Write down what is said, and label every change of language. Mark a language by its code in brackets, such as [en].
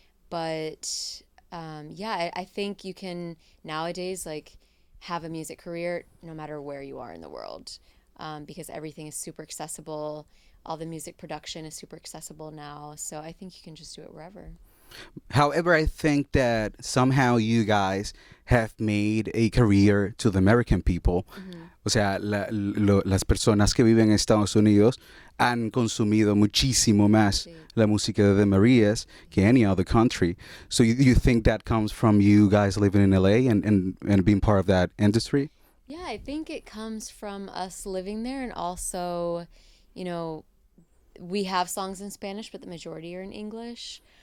[en] But yeah, I think you can nowadays like have a music career no matter where you are in the world, because everything is super accessible. All the music production is super accessible now, so I think you can just do it wherever. However, I think that somehow you guys have made a career to the American people. [es] O sea, las personas que viven en Estados Unidos han consumido muchísimo más Sí. la música de the Marías que [en] any other country. So you think that comes from you guys living in LA and being part of that industry? Yeah, I think it comes from us living there, and also, you know, we have songs in Spanish, but the majority are in English.